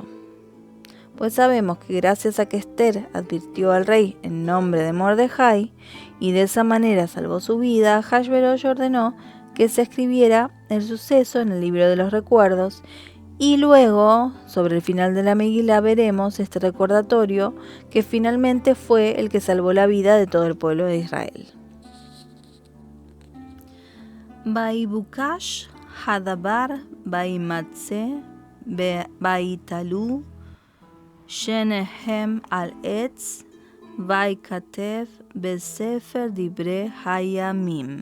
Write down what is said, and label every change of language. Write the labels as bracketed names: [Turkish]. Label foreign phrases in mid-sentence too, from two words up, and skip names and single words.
[Spanish] Pues sabemos que gracias a que Esther advirtió al rey en nombre de Mordejai y de esa manera salvó su vida, Ahasverosh ordenó que se escribiera el suceso en el libro de los recuerdos, y luego, sobre el final de la Megilá, veremos este recordatorio que finalmente fue el que salvó la vida de todo el pueblo de Israel. [Hebrew] ויבקש הדבר וימצא ויתלו שניהם על עץ ויכתב בספר דברי הימים.